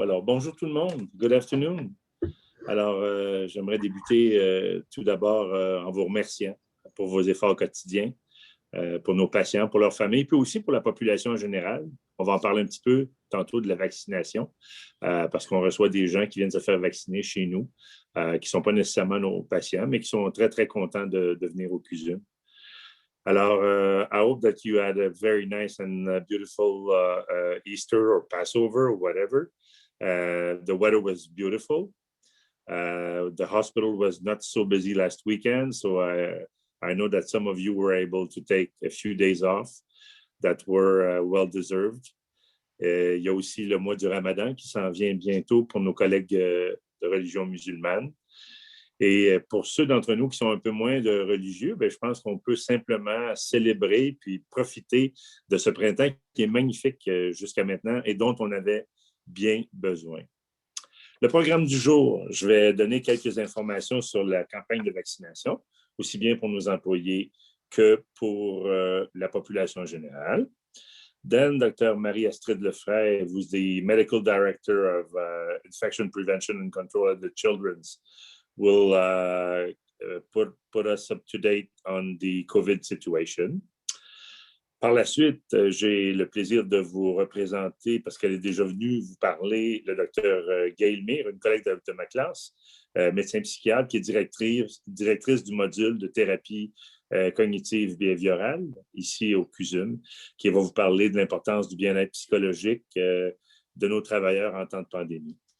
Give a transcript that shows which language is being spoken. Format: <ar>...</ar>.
<fr>Alors, bonjour tout le monde.</fr> <en>Good afternoon.</en> <fr>Alors, j'aimerais débuter tout d'abord en vous remerciant pour vos efforts quotidiens, pour nos patients, pour leurs familles, puis aussi pour la population en général. On va en parler un petit peu tantôt de la vaccination, parce qu'on reçoit des gens qui viennent se faire vacciner chez nous, qui ne sont pas nécessairement nos patients, mais qui sont très, très contents de venir au CUSM.</fr> <en>Alors, I hope that you had a very nice and beautiful Easter or Passover or whatever. The weather was beautiful. The hospital was not so busy last weekend, so I know that some of you were able to take a few days off that were well-deserved.</en> <fr>Il y a aussi le mois du Ramadan qui s'en vient bientôt pour nos collègues de religion musulmane. Et pour ceux d'entre nous qui sont un peu moins de religieux, je pense qu'on peut simplement célébrer puis profiter de ce printemps qui est magnifique jusqu'à maintenant et dont on avait bien besoin. Le programme du jour, je vais donner quelques informations sur la campagne de vaccination, aussi bien pour nos employés que pour la population générale.</fr> <en>Then, Dr. Marie-Astrid Lefray, who's the Medical Director of Infection Prevention and Control at the Children's, will put us up to date on the COVID situation.</en> <fr>Par la suite, j'ai le plaisir de vous représenter, parce qu'elle est déjà venue vous parler, le docteur Gail Mir, une collègue de ma classe, médecin psychiatre, qui est directrice du module de thérapie cognitive behaviorale, ici au CUSM, qui va vous parler de l'importance du bien-être psychologique de nos travailleurs en temps de pandémie.</fr>